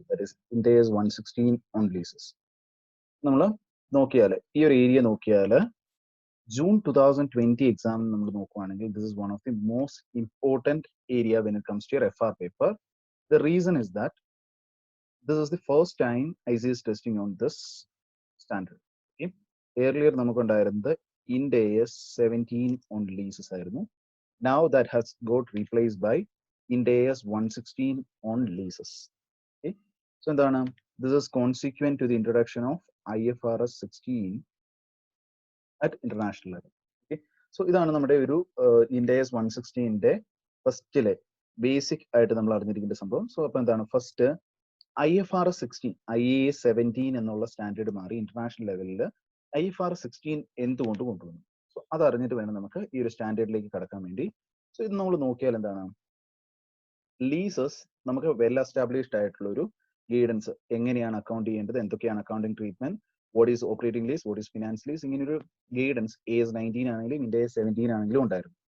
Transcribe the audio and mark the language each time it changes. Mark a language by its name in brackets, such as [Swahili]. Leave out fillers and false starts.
[English] That is Ind AS 116 on leases. [Malayalam] നമ്മൾ നോക്കിയാൽ ഈ ഒരു ഏരിയ നോക്കിയാൽ ജൂൺ 2020 എക്സാം നമ്മൾ നോക്കുവാണെങ്കിൽ [English] This is one of the most important area when it comes to your FR paper. The reason is that this is the first time ICS testing on this standard. [Malayalam] Earlier നമുക്കുണ്ടായിരുന്നത് ഇൻഡേഴ്സ് 17 on leases ആയിരുന്നു. [English] Now that has got replaced by Ind AS 116 on leases. Okay. So this is consequent to the introduction of IFRS 16 at international level. Okay. [Malayalam] So ഇതാണ് നമ്മുടെ ഒരു Ind AS 116ന്റെ ഫസ്റ്റിലെ basic ആയിട്ട് നമ്മൾ അറിഞ്ഞിരിക്കേണ്ട സംഭവം. So അപ്പൊ എന്താണ് ഫസ്റ്റ് IFRS 16 IAS 17 എന്നുള്ള സ്റ്റാൻഡേർഡ് മാറി ഇന്റർനാഷണൽ ലെവലിൽ IFRS 16 എന്തുകൊണ്ട് കൊണ്ടുവന്നു. സോ അത് അറിഞ്ഞിട്ട് വേണം നമുക്ക് ഈ ഒരു സ്റ്റാൻഡേർഡിലേക്ക് കടക്കാൻ വേണ്ടി. സോ ഇത് നമ്മൾ നോക്കിയാൽ എന്താണ് ലീസസ് നമുക്ക് വെൽ എസ്റ്റാബ്ലിഷ്ഡ് ആയിട്ടുള്ള ഒരു ഗൈഡൻസ് എങ്ങനെയാണ് അക്കൗണ്ട് ചെയ്യേണ്ടത്, എന്തൊക്കെയാണ് accounting treatment, [English] what is operating lease, what is finance lease, [Malayalam] ഇങ്ങനെ ഒരു ഗൈഡൻസ് AS 19 ആണെങ്കിലും Ind AS 17 ആണെങ്കിലും ഉണ്ടായിരുന്നു.